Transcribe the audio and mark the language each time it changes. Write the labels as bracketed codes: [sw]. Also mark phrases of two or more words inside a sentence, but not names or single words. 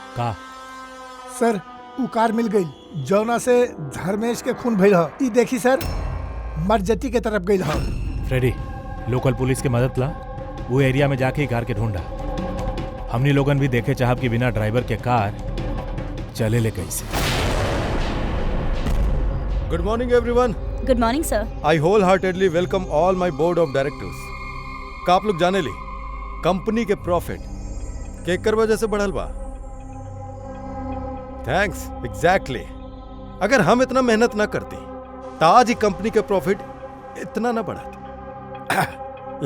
[bho] सर उ कार मिल गई जौना से धर्मेश के खून भइल ह। ई देखी सर, मरजटी के तरफ गई ह। फ्रेडी, [en] local police [bho] के मदद ला, वो एरिया में जाके ही कार के ढूंढा। हमनी लोगन भी देखे चाहब कि बिना ड्राइवर के कार चले ले कैसे। [en] Good morning everyone. Good morning sir. I whole heartedly welcome all my board of directors. [bho] का आप लोग जाने ली कंपनी के प्रॉफिट केकर वजह से बढ़ल बा। [en] Thanks, exactly. [bho] अगर हम इतना मेहनत ना करते तो आज ही कंपनी के प्रॉफिट इतना ना बढ़ाते।